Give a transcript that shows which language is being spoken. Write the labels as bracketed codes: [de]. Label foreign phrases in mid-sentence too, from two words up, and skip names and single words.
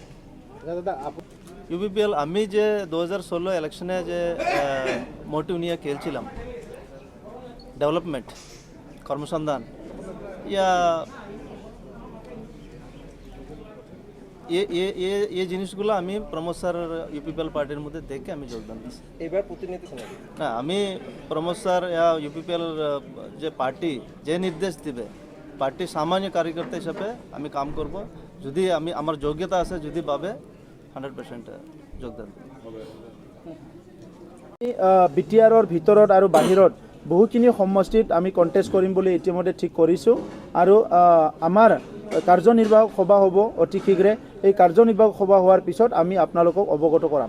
[bn] UPPL আমি যে 2016 ইলেকশনে যে মোটিভ নিয়ে খেলছিলাম, ডেভেলপমেন্ট, কর্মসংস্থান, ইয়া এই জিনিসগুলো আমি প্রমোদ স্যার UPPL পার্টির মধ্যে দেখে আমি যোগদান দিয়েছি। এবার প্রতিনিধি না, আমি প্রমোদ স্যার UPPL যে পার্টি যে নির্দেশ দিবে, পার্টির সামান্য কার্যকর্তা হিসাবে আমি কাম করব। যদি আমি আমার যোগ্যতা আছে, যদি পাবে 100% যোগদান দিব। [as] বিটিআৰৰ ভিতৰত আৰু বাহিৰত বহুখিনি সমষ্টিত আমি কণ্টেষ্ট কৰিম বুলি ইতিমধ্যে ঠিক কৰিছোঁ আৰু আমাৰ কাৰ্যনিৰ্বাহক সভা হ'ব অতি শীঘ্ৰে। এই কাৰ্যনিৰ্বাহক সভা হোৱাৰ পিছত আমি আপোনালোকক অৱগত কৰাম।